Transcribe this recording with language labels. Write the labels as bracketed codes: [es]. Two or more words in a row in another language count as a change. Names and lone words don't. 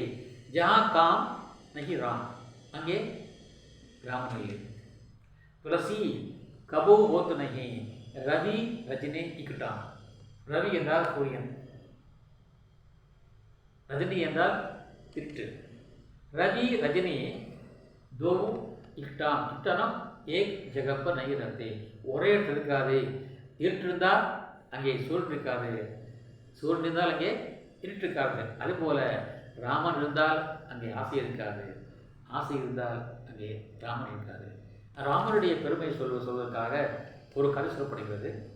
[hi] जहाँ काम नहीं राम, [ta] அங்கே ராமன் இல்லை. [hi] तुलसी कबहुँ होत नहीं, रवि रजनी इकठान. [ta] ரவி என்றால் சூரியன், ரஜினி என்றால் இருட்டு. [hi] रवि रजनी दो इकटाना एक जगह पर नहीं रहते, [ta] ஒரே இடத்துல இருக்காது. இருட்டு இருந்தால் அங்கே சூரியன் இருக்காது, சூரியன் இருந்தால் அங்கே இருட்டு இருக்காது. அதுபோல ராமன் இருந்தால் அங்கே ஆசை இருக்காது, ஆசை இருந்தால் அங்கே ராமன் இருக்காது. ராமனுடைய பெருமை சொல்வதற்காக ஒரு கதை சொல்லப்படுகிறது.